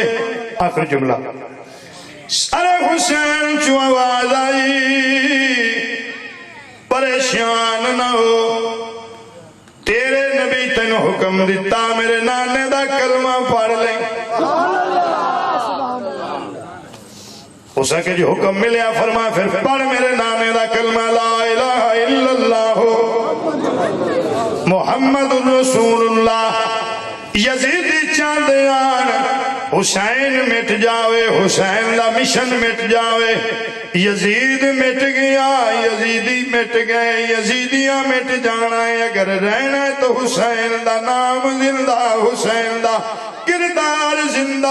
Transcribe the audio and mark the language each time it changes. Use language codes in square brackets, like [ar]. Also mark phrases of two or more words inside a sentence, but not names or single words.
[pa] آخر جملہ ارے حسین چو آواز آئی پریشان نا ہو تیرے نبی تین حکم دتا میرے نانے دا کلمہ پڑھ لے. اس کے جو حکم ملیا فرما پھر پڑھ میرے نانے دا کلمہ [ar] لا إله إلا الله محمد رسول الله. [pa] یزیدی چاہتے آن حسین مٹ جاوے حسین دا مشن مٹ جاوے. یزید مٹ گیا یزیدی مٹ گئے یزیدیاں مٹ جانا ہے. اگر رہنا ہے تو حسین دا نام زندہ حسین دا کردار زندہ.